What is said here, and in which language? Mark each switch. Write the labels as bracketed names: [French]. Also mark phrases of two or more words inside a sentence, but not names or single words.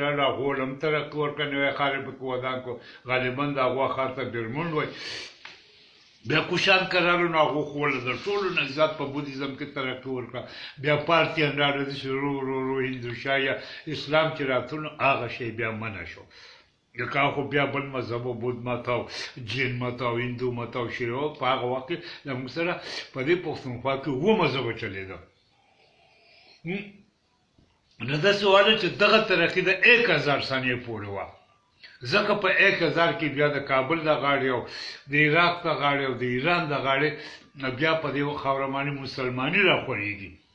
[Pashto] راغله هغو هم ترقي ورکړه نوی ښار یې پکې ودان کړو غالبا د هغو ښار ته ډیرمونډ وایي بیا کوشان کرالو نو هغو خو ولې د ټولو نه زیات په بودیزم کې ترقي ورکړه بیا پارتیان راغله چې ورو ورو هندوشاه یا اسلام چې راتلو نو هغه شی بیا منع شو که خو بیا بل مذهب و بود مت او جین مت او هندو مت او شیعه په هغه وخت کې له موږ سره په دې پښتونخوا کې اووه مذهبه چلېده نو داسې واله چې دغه ترقي د 1000 سنې پورې وه ځکه په 1000 کې بیا د کابل د غاړې او د عراق د غاړې او د ایران د غاړې بیا په دې خاوره باندې مسلماني راخورېږي